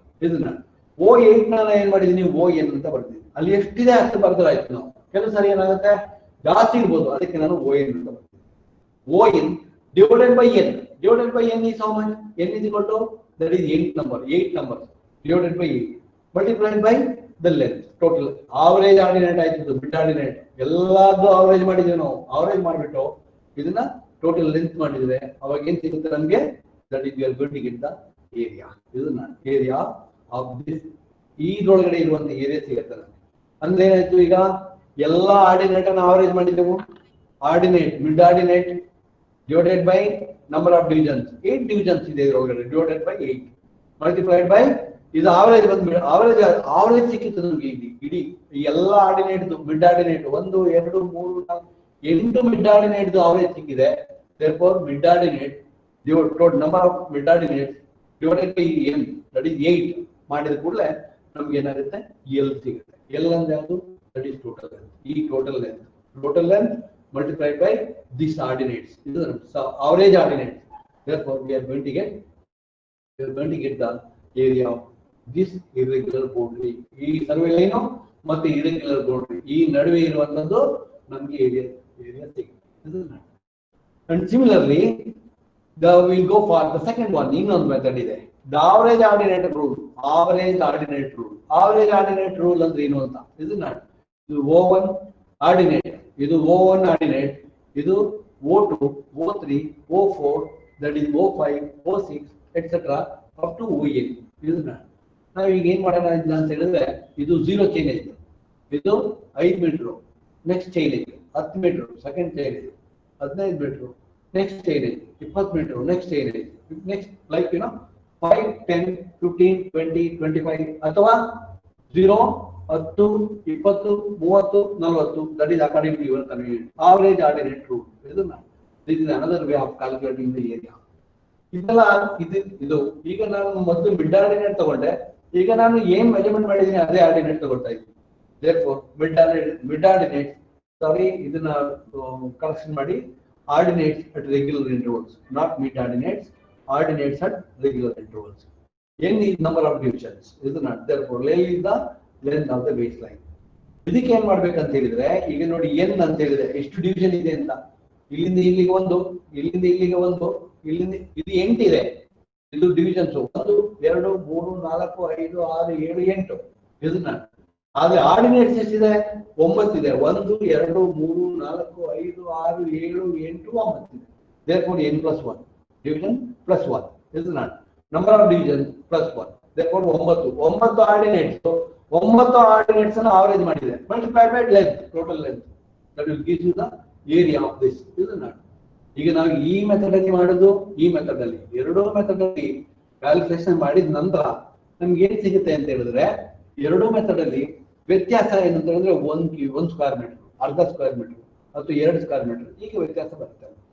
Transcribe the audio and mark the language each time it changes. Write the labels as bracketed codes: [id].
[kn] ಇದನ್ನ O8 ನಾನು ಏನ್ ಮಾಡಿದೀನಿ, ON ಅಂತ ಬರ್ತೀನಿ. ಅಲ್ಲಿ ಎಷ್ಟಿದೆ ಅಷ್ಟು ಬರ್ದ್ರೆ ಆಯ್ತು. ನಾವು ಕೆಲವು ಸರಿ ಏನಾಗುತ್ತೆ, ಜಾಸ್ತಿ ಇರ್ಬೋದು, ಅದಕ್ಕೆ ನಾನು ON ಅಂತ ಬರ್ತೀನಿ. [en] ON divided by n. Divided by n is how much? N is equal to, that is 8 numbers divided by 8 multiplied by the length. Total average ordinate [kn] ಆಯ್ತು, ಮಿಡ್ ಆರ್ಡಿನೇಟ್ ಎಲ್ಲಾದ್ರೂ ಆವರೇಜ್ ಮಾಡಿದ್ವಿ ನಾವು. ಆವರೇಜ್ ಮಾಡಿಬಿಟ್ಟು ಇದನ್ನ total length ಮಾಡಿದ್ರೆ ಅವಾಗ ಏನ್ ಸಿಗುತ್ತೆ ನಮ್ಗೆ? [en] That is we are going to get the area. ಇದನ್ನ area of this, [kn] ಇದ್ರೊಳಗಡೆ ಇರುವಂತ ಏರಿಯಾ ಸಿಗುತ್ತೆ ನಮ್ಗೆ. ಅಂದ್ರೆ ಏನಾಯ್ತು, ಈಗ ಎಲ್ಲಾ ಆರ್ಡಿನೇಟ್ ಅನ್ನು ಆವರೇಜ್ ಮಾಡಿದೆವು. Ordinate mid ordinate [en] divided by number of divisions, [kn] 8 divisions ಇದೆ ಇದರೊಳಗಡೆ, [en] divided by 8 multiplied by [kn] ಇದು ಆವರೇಜ್ ಬಂದ್ಬಿಟ್ಟು ಆವರೇಜ್ ಸಿಕ್ಕಿತ್ತು ನಮ್ಗೆ. ಇಡೀ ಎಲ್ಲ ordinate mid ordinate 1 2 3 4 8 mid ordinate average ಸಿಕ್ಕಿದೆ. [en] therefore mid ordinate total number of mid ordinates divided by n, that is 8 [kn] ಮಾಡಿದ ಕೂಡಲೇ ನಮ್ಗೆ ಏನಾಗುತ್ತೆ, L ಸಿಗುತ್ತೆ. L ಅಂದ್ರೆ ಯಾವುದು? [en] that is total length. ಈ total length multiplied by these ordinates. This is average ordinates. Therefore, we are going to get the area of this irregular boundary. [kn] ಈ survey line ಮತ್ತೆ irregular boundary ಈ ನಡುವೆ ಇರುವಂತದ್ದು ನಮಗೆ area ಸಿಗುತ್ತೆ. [en] And similarly, we will go for the second one. [kn] ಇನ್ನೊಂದು method ಇದೆ, [en] the average ordinate rule. Average ordinate rule [kn] ಅಂದ್ರೆ ಏನು ಅಂತ, ಇದನ್ನ [en] O1 ordinate, ಇದು O1 ordinate, ಇದು O2 O3 O4, that is O5 O6 etc. up to ON. [kn] ಇದನ್ನ ನಾವು ಈಗ ಏನ್ ಮಾಡೋಣ ಅಂತ ಹೇಳಿದ್ರೆ, ಇದು 0 ಚೈನ್ ಇದೆ, ಇದು 5 ಮೀಟರ್ ನೆಕ್ಸ್ಟ್ ಚೈನ್ ಇದೆ, 10 ಮೀಟರ್ ಸೆಕೆಂಡ್ ಚೈನ್ ಇದೆ, 15 ಮೀಟರ್ ನೆಕ್ಸ್ಟ್ ಚೈನ್ ಇದೆ, 20 ಮೀಟರ್ ನೆಕ್ಸ್ಟ್ ಚೈನ್ ಇದೆ, ನೆಕ್ಸ್ಟ್ ಲೈಕ್ 5 10 15 20 25 ಅಥವಾ 0 10 20 30 40, [en] that is according to your convenience. Average ordinate rule. This is another way of calculating the area. [kn] ಇದೆಲ್ಲ ಇದು ಈಗ ನಾನು ಮೊದಲು ಮಿಡ್ ಆರ್ಡಿನೇಟ್ ತಗೊಂಡೆ, ಈಗ ನಾನು ಏನ್ ಮೆಜರ್ಮೆಂಟ್ ಮಾಡಿದೀನಿ ಅದೇ ಆರ್ಡಿನೇಟ್ ತಗೊಳ್ತಾ ಇದ್ದೀನಿ. [en] therefore mid ordinate [kn] ಇದನ್ನ ಕರೆಕ್ಷನ್ ಮಾಡಿ, [en] ordinates at regular intervals, not mid ordinates at regular intervals. N is number of divisions, is not. Therefore L is the length of the baseline. [kn] ಇದಕ್ಕೆ ಏನ್ ಮಾಡ್ಬೇಕಂತ ಹೇಳಿದ್ರೆ, ಈಗ ನೋಡಿ ಎನ್ ಅಂತ ಹೇಳಿದ್ರೆ ಎಷ್ಟು ಡಿವಿಷನ್ ಇದೆ ಅಂತ. ಇಲ್ಲಿಂದ ಇಲ್ಲಿಗೆ ಒಂದು, ಇಲ್ಲಿಂದ ಇಲ್ಲಿಗೆ ಒಂದು, ಇಲ್ಲಿಂದ ಇದು 8 ಇದೆ. ಇದು ಡಿವಿಷನ್ಸ್ 1 2 3 4 5 6 7 8 ಇದನ್ನ. ಆದ್ರೆ ಆರ್ಡಿನೇಟ್ಸ್ ಎಷ್ಟಿದೆ? 9 ಇದೆ. 1 2 3 4 5 6 7 8 9 ಇದೆ. [en] therefore n plus 1 division plus 1 is not number of division plus 1. therefore 9 ordinates, 9 ordinates [kn] ಅನ್ನು ಆವರೇಜ್ ಮಾಡಿದೆ, [en] multiplied by length, total length, that will give you the area of this, is not. [kn] ಈಗ ನಾವು ಈ ಮೆಥಡ್ ಅಲ್ಲಿ ಮಾಡೋದು, ಈ ಮೆಥಡ್ ಅಲ್ಲಿ, ಎರಡೂ ಮೆಥಡ್ ಅಲ್ಲಿ ಕ್ಯಾಲ್ಕುಲೇಷನ್ ಮಾಡಿದ ನಂತರ ನಮ್ಗೆ ಏನ್ ಸಿಗುತ್ತೆ ಅಂತ ಹೇಳಿದ್ರೆ, ಎರಡೂ ಮೆಥಡ್ ಅಲ್ಲಿ ವ್ಯತ್ಯಾಸ ಏನು ಅಂತ ಹೇಳಿದ್ರೆ 1 ಸ್ಕ್ವೇರ್ ಮೀಟರ್, ಅರ್ಧ ಸ್ಕ್ವೇರ್ ಮೀಟರ್ ಅಥವಾ 2 ಸ್ಕ್ವೇರ್ ಮೀಟರ್, ಈಗ ವ್ಯತ್ಯಾಸ ಬರುತ್ತೆ.